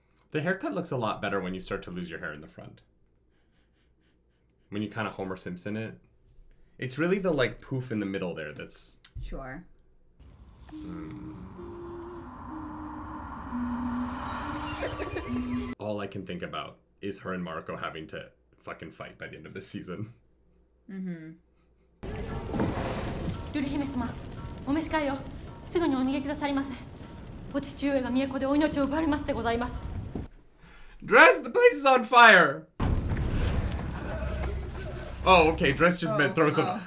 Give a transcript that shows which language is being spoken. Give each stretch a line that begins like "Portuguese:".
English: The haircut looks a lot better when you start to lose your hair in the front. When you kind of Homer Simpson it. It's really the like poof in the middle there that's... Sure. All I can think about is her and Marco having to fucking fight by the end of this season.
Japanese: ルル姫様、お召し替えよ。すぐにお逃げくださりませ。お父上が都でお命を奪われますでございます。
English: Dress, the place is on fire! Oh, okay, Dress just meant throw some...